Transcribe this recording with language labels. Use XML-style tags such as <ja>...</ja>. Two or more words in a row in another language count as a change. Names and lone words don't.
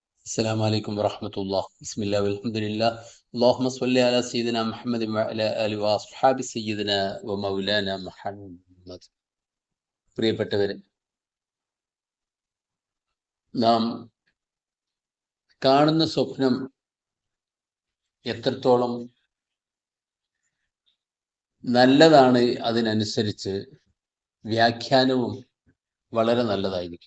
<ar>السلام عليكم ورحمة الله. بسم الله والحمد لله. اللهم صل على سيدنا محمد وعلى آله وأصحاب سيدنا ومولانا محمد.</ar> <ml>പ്രിയപ്പെട്ടവരെ, നാം കാണുന്ന സ്വപ്നം എത്രത്തോളം നല്ലതാണ്, അതിനനുസരിച്ച് വ്യാഖ്യാനവും വളരെ നല്ലതായിരിക്കും.</ml>